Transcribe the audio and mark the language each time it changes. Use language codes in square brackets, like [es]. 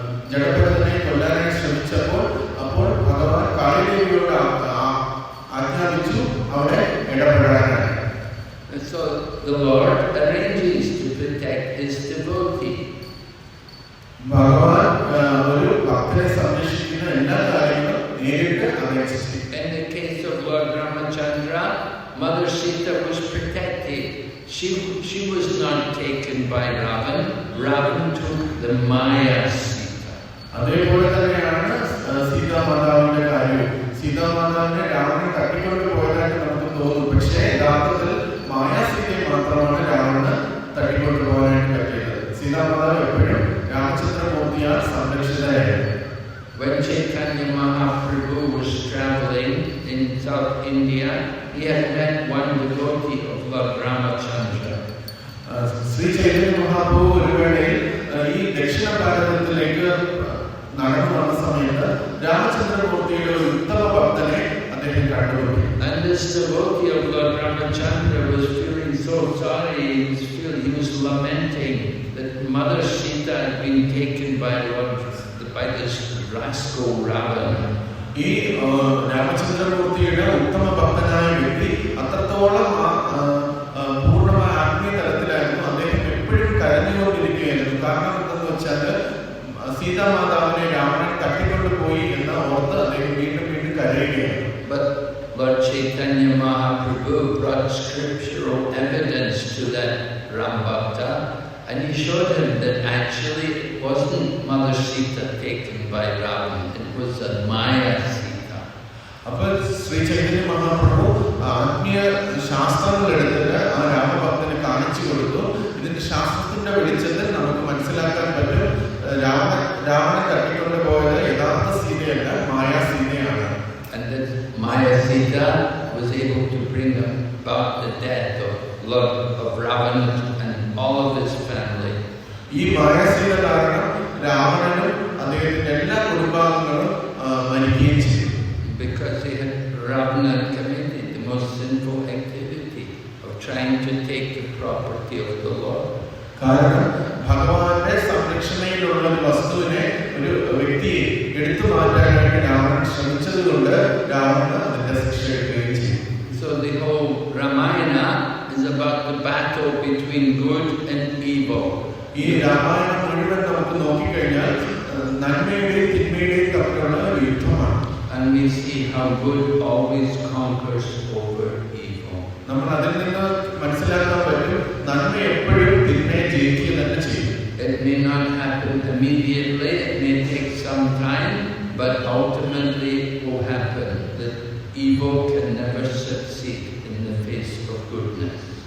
[ml] ജഡഭരതനെ കൊല്ലാനായി ശ്രമിച്ചപ്പോൾ അപ്പോൾ ഭഗവാൻ കാളിദേവിയോട് ആജ്ഞാപിച്ചു അവിടെ ഇടപെടാനായി. [en] And so the Lord arranges to protect his devotee. [ml] ഭഗവാൻ ഒരു ഭക്തനെ സംരക്ഷിക്കുന്ന എല്ലാ കാര്യങ്ങളും നേരിട്ട് അറിയിച്ചു. [en] In the case of Lord Ramachandra, Mother Sita was protected. She was not taken by Ravan. Ravan took the Maya Sita. [ml] അതേപോലെ തന്നെയാണ് സീതാമാതാവിന്റെ കാര്യം. സീതാമാതാവിനെ രാവണൻ തട്ടിക്കൊണ്ട് പോയതായിട്ട് നമുക്ക് തോന്നും. പക്ഷേ യഥാർത്ഥത്തിൽ മായാസീതയെ മാത്രമാണ് രാവണന് തട്ടിക്കൊണ്ട് പോകാനായിട്ട് പറ്റിയത്. സീതാമാതാവ് എപ്പോഴും രാമചന്ദ്രമൂർത്തിയാൽ സംരക്ഷിതയായിരുന്നു. [en] When Chaitanya Mahaprabhu was traveling in South India, he had met one devotee of Lord Ramachandra. [ml] Shri Chaitanya Mahaprabhu ഒരു വേളയിൽ ഈ ദക്ഷിണ ഭാരതത്തിലേക്ക് നടന്നു വന്ന സമയത്ത് രാമചന്ദ്രമൂർത്തിയുടെ ഒരു ഉത്തമ ഭക്തനെ അദ്ദേഹം കണ്ടുപിടിച്ചു. [en] And this devotee of Lord Ramachandra was feeling so sorry. He was lamenting that Mother Sita had been taken by this rascal Ravan. [ml] ഈ രാമചന്ദ്രമൂർത്തിയുടെ ഉത്തമ ഭക്തനായ വ്യക്തി അത്രത്തോളം പൂർണ്ണമായ ആത്മീയ തലത്തിലായിരുന്നു. അദ്ദേഹം എപ്പോഴും കരഞ്ഞുകൊണ്ടിരിക്കുകയായിരുന്നു. കാരണം എന്തെന്ന് വെച്ചാൽ സീതാമാതാവിനെ രാവണൻ തട്ടിക്കൊണ്ടുപോയി എന്ന് ഓർത്ത് അദ്ദേഹം വീണ്ടും വീണ്ടും കരയുകയായിരുന്നു. [en] But Lord Chaitanya Mahaprabhu brought scriptural evidence to that Rambhakta, and he showed him that actually it wasn't Mother Sita taken by Ravan, it was a Maya Sita. [ml] അപ്പോൾ ശ്രീ ചൈതന്യ മഹാപ്രഭു ആത്മീയ ശാസ്ത്രങ്ങൾ എടുത്തിട്ട് ആ രാമഭക്തനെ കാണിച്ചു കൊടുത്തു. ഇതിന്റെ ശാസ്ത്രത്തിന്റെ വെളിച്ചത്തിൽ നമുക്ക് മനസ്സിലാക്കാൻ പറ്റും രാവണൻ തട്ടിക്കൊണ്ട് പോയത് യഥാർത്ഥ സീതയല്ല, മായാ സീതയാണ്. [en] And that Maya Sita was able to bring about the death of Ravana and all of his family. [ml] ഈ മായാ സീത കാരണം രാവണനും അദ്ദേഹത്തിന്റെ എല്ലാ കുടുംബാംഗങ്ങളും മരിക്കുകയും ചെയ്തു. [en] Because Ravana committed the most sinful activity of trying to take the property of the Lord. [ml] കാരണം ഭഗവാന്റെ സംരക്ഷണയിലുള്ള ഒരു വസ്തുവിനെ ഒരു വ്യക്തിയെ എടുത്തു മാറ്റാനായിട്ട് രാവണൻ ശ്രമിച്ചതുകൊണ്ട് രാവണൻ അതിന്റെ ശിക്ഷ എടുക്കുകയും ചെയ്തു. [en] So the whole Ramayana is about the battle between good and evil. [ml] ഈ രാമായണം മുഴുവൻ നമുക്ക് നോക്കിക്കഴിഞ്ഞാൽ നന്മയുടെയും തിന്മയുടെയും തമ്മിലുള്ള ഒരു യുദ്ധമാണ്. [en] And we see how good always conquers over evil. [ml] നമ്മൾ അതിൽ നിന്ന് മനസ്സിലാക്കാൻ പറ്റും നന്മ എപ്പോഴും തിന്മയെ ജയിക്കുക തന്നെ ചെയ്യും. [en] It may not happen immediately, it may take some time, but ultimately it will happen. That evil can never succeed in the face of goodness.